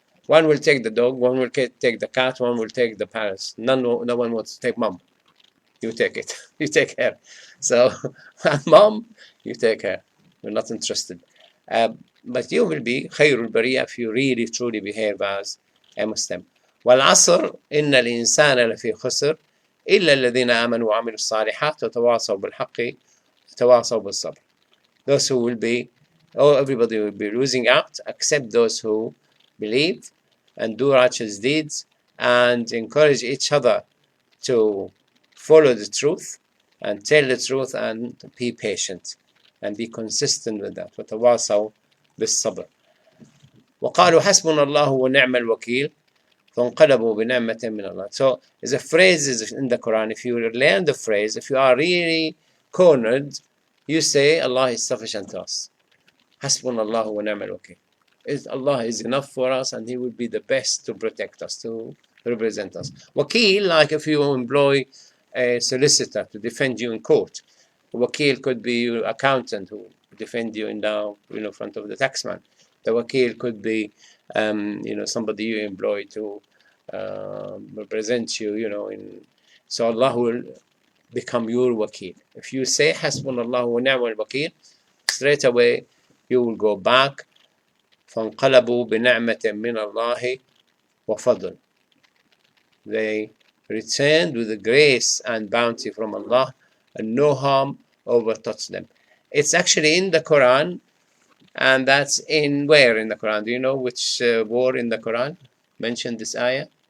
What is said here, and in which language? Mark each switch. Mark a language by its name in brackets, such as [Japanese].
[English] One will take the dog, one will take the cat, one will take the parrot. No one wants to take mom. You take it. You take her. So, mom, you take her. We're not interested. but you will be [Arabic] خير البرية [English] if you really truly behave as a Muslim. [Arabic] والعصر إن الإنسان لفي خسر إلا الذين آمنوا وعملوا الصالحات وتواصوا بالحق وتواصوا بالصبر. [English] Those who will be, everybody will be losing out except those who believe and do righteous deeds and encourage each other to follow the truth and tell the truth and be patient and be consistent with that. [Arabic] وتواصوا بالصبر. وقالوا حسبنا الله ونعم الوكيل فانقلبوا بنعمة من الله. [English] So the phrase is in the Quran. If you learn the phrase, if you are really cornered, you say Allah is sufficient to us. [Arabic] حسبنا الله ونعم الوكيل. [English] Allah is enough for us and He will be the best to protect us, to represent us. Wakil, like if you employ a solicitor to defend you in court. Wakil could be your accountant who defend you in the front of the taxman. The wakil could be somebody you employ to represent you, so Allah will become your wakil. If you say [Arabic] Hasbunallah wa ni'mal wakil, [English] straight away you will go back. [Arabic] فانقلبوا بنعمة من الله وفضل. [English] They returned with the grace and bounty from Allah, and no harm overtouched them. It's actually in the Quran, and that's in where in the Quran? Do you know which war in the Quran mentioned this ayah?